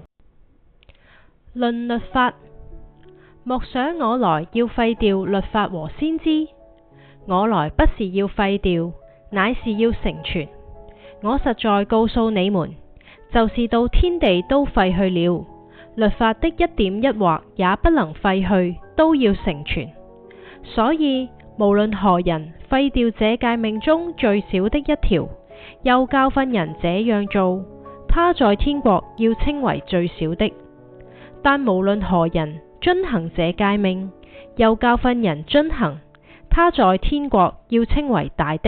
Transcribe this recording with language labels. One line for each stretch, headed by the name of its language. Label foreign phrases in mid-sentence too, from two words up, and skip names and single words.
Chinese: 論律法，莫想我來要廢掉律法和先知，我來不是要廢掉，乃是要成全。我實在告訴你們，就是到天地都廢去了，律法的一點一畫也不能廢去，都要成全。所以無論何人廢掉這誡命中最小的一條，又教訓人這樣做，他在天國要稱為最小的；但無論何人遵行這誡命，又教訓人遵行，他在天國要稱為大的。